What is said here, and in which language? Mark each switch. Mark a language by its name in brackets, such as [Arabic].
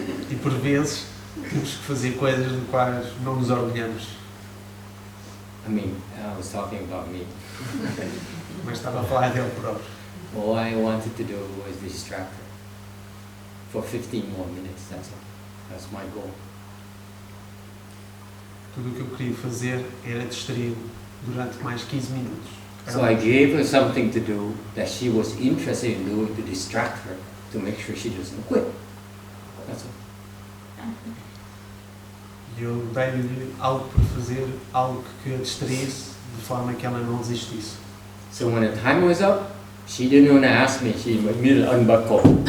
[Portuguese] E por vezes temos que fazer coisas de quais não nos orgulhamos. [English] I mean, I was talking about me. [Portuguese] Mas estava a falar dele próprio. [English] All I wanted to do was distract her for 15 more minutes, that's all. That's my goal. [Portuguese] Tudo o que eu queria fazer era distraí-lo durante mais 15 minutos. [English] So I gave her something to do that she was interested in doing to distract her, to make sure she doesn't quit. That's all. [Portuguese] E eu dei-lhe algo para fazer, algo que a distraísse, de forma que ela não desistisse. [English] So when the time was up, she didn't want to ask me, she immediately unbuckled.